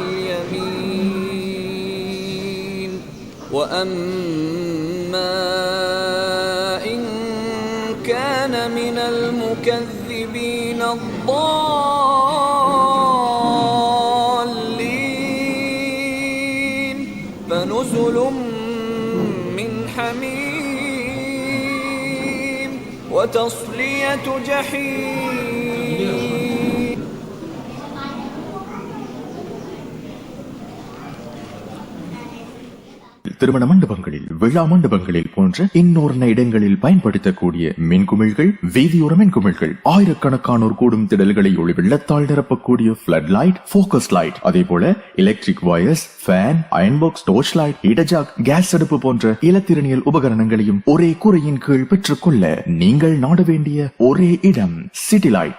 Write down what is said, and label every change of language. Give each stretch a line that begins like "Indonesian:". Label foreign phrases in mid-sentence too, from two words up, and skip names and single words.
Arabic: اليمين وأما إن كان من المكذبين الضالين فنزل من حميم وتصلية جحيم.
Tamil: திருமண மண்டபங்களில், விழா மண்டபங்களில் போன்ற இன்னொரு இடங்களில் பயன்படுத்தக்கூடிய மின்குமிழ்கள், வீதியோர மின்குமிழ்கள், ஆயிரக்கணக்கானோர் கூடும் திடல்களை ஒளி வெள்ளத்தால் நிரப்பக்கூடிய
English: flood light, focus light,
Tamil: அதே போல
English: electric wires, fan, iron box, torch light,
Tamil: இடஜாக், கேஸ் அடுப்பு போன்ற இலத்திரனியல் உபகரணங்களையும் ஒரே கூரையின் கீழ் பெற்றுக்கொள்ள நீங்கள் நாட வேண்டிய ஒரே இடம் சிட்டி லைட்.